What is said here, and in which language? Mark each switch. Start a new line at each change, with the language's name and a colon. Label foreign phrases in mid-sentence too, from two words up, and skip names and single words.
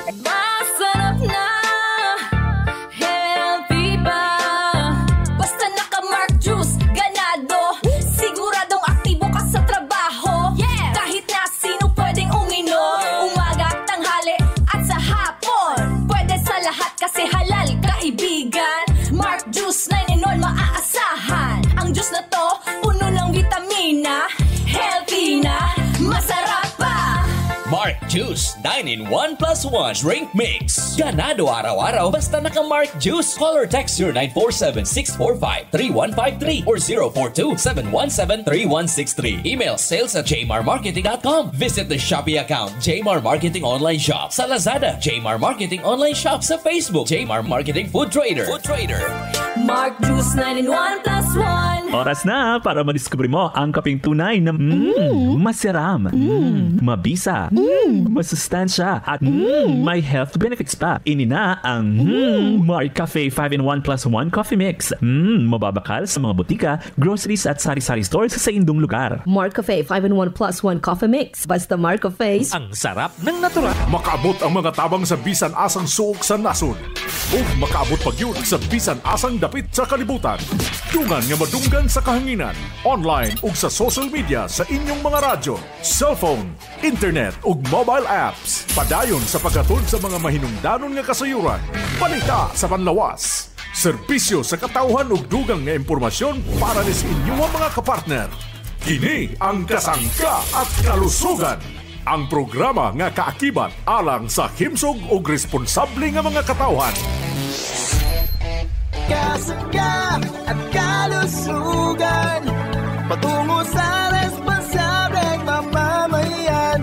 Filipino: Masarap na, healthy pa, basta naka-Mark Juice, ganado, siguradong aktibo ka sa trabaho, kahit na sino pwedeng uminom, umaga, tanghali, at sa hapon. Lahat kasi halal, kaibigan. Mark Juice 9-in-1 maaasahan. Ang juice na to, puno ng vitamina, healthy na, masarap pa. Mark Juice 9-in-1 plus 1 drink mix. Ganado araw-araw basta naka-Mark Juice.
English: Call or text
Filipino: 0947-645-3153 or 042-717-3163.
English: Email sales@jmarmarketing.com. Visit the Shopee account Jmar Marketing Online Shop.
Filipino: Sa Lazada, Jmar Marketing Online Shop. Sa Facebook, Jmar Marketing Food Trader. Mark Juice 9-in-1 plus 1. Oras na para madiskubre mo ang kaping tunay na masiram, mabisa, masustansya at may
English: health benefits
Filipino: pa.
Bikol: Inina ang Mark Cafe 5-in-1 plus 1 coffee mix. Mababakal sa mga butika, groceries at sari-sari stores sa indong lugar. Mark Cafe 5-in-1 plus 1 coffee mix. Basta Mark Cafe.
Filipino: Ang sarap ng natural.
Cebuano: Makaabot ang mga tabang sa bisan asang suok sa nasod. O makaabot pag yun sa bisan asang dapit sa kalibutan. Dungan nga madunggan sa kahanginan. Online ug sa
English: social media
Cebuano: sa inyong mga radyo, cellphone, internet ug
English: mobile apps.
Cebuano: Padayon sa pagkatod sa mga mahinungdanon nga kasayuran. Balita sa panlawas. Serbisyo sa katawhan ug dugang nga impormasyon para sa inyong mga kapartner. Kini ang Kasangga at Kalusugan. Ang programa nga kaakibat alang sa himsog ug responsable nga mga katawhan.
Filipino: Kasangga at Kalusugan, patungo sa responsableng mamamayan.